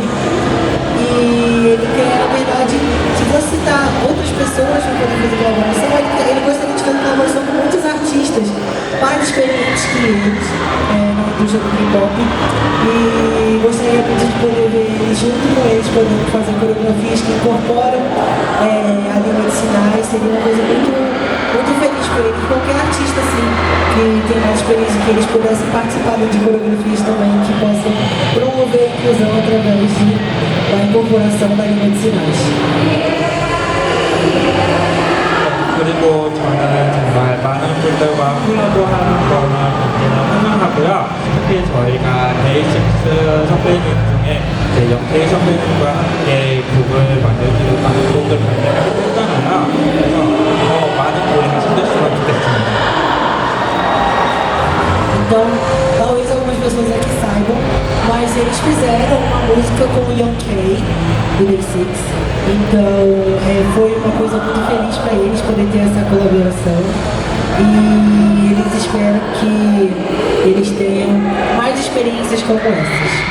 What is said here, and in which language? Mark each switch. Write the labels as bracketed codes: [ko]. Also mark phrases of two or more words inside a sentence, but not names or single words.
[pt] E ele quer, na verdade, se você citar outras pessoas para poder fazer colaboração, ele gostaria de fazer colaboração com muitos artistas mais experientes que eles na indústria do K-pop, e gostaria muito de poder ver ele junto com eles, podendo fazer coreografias que incorporam a língua de sinais. Seria uma coisa muito feliz para ele. Qualquer artista assim, que tem mais experiência, que eles pudessem participar de coreografias também, que possam promover a inclusão através da incorporação da língua de sinais. [ko] 그리고 저는 정말 많은 분들과 콜라보하는 거를 환영하고요. 특히 저희가 데이식스 선배님 중에 이제 영케이 선배님과 함께 곡을 만들기로 곡을 발매했잖아요. 그래서 더 많은 고민을 신겼으면 좋겠습니다. [pt] Então, talvez algumas pessoas aqui saibam, mas eles fizeram uma música com o Young-K, do Day6. Então, foi uma coisa muito feliz para eles poder ter essa colaboração. E eles esperam que eles tenham mais experiências como essas.